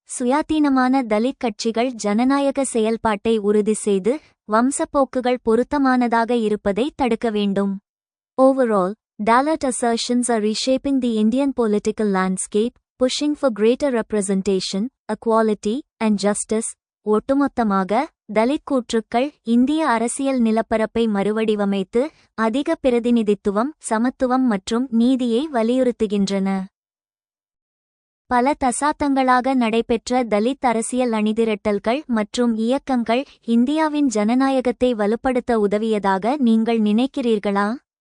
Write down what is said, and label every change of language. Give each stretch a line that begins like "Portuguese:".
Tamil: சுயாதீனமான தலித் கட்சிகள் ஜனநாயக செயல்பாட்டை உறுதி செய்து வம்சப்போக்குகள் பொருத்தமானதாக இருப்பதை தடுக்க வேண்டும்.
English: Overall, Dalit assertions are reshaping the Indian political landscape, pushing for greater representation, equality, and justice.
Tamil: ஒட்டுமொத்தமாக தலித் கூற்றுக்கள் இந்திய அரசியல் நிலப்பரப்பை மறுவடிவமைத்து அதிக பிரதிநிதித்துவம், சமத்துவம் மற்றும் நீதியை வலியுறுத்துகின்றன. பல தசாப்தங்களாக நடைபெற்ற தலித் அரசியல் அணிதிரட்டல்கள் மற்றும் இயக்கங்கள் இந்தியாவின் ஜனநாயகத்தை வலுப்படுத்த உதவியதாக நீங்கள் நினைக்கிறீர்களா?